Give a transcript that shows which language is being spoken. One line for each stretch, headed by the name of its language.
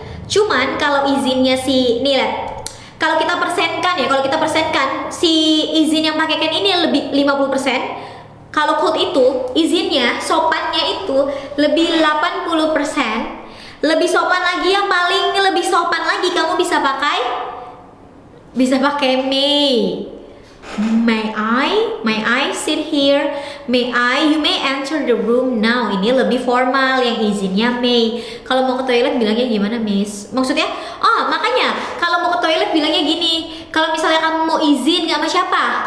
Indonesian: Cuman kalau izinnya si nih lihat. Kalau kita persenkan ya, kalau kita persenkan si izin yang pakai can ini lebih 50%. Kalau Colt itu izinnya, sopannya itu lebih 80%. Lebih sopan lagi, yang paling lebih sopan lagi kamu bisa pakai may.
English: May I sit here? You may enter the room now.
Indonesian: Ini lebih formal, yang izinnya may. Kalau mau ke toilet bilangnya gimana, Miss? Maksudnya, makanya kalau mau ke toilet bilangnya gini. Kalau misalnya kamu mau izin sama siapa?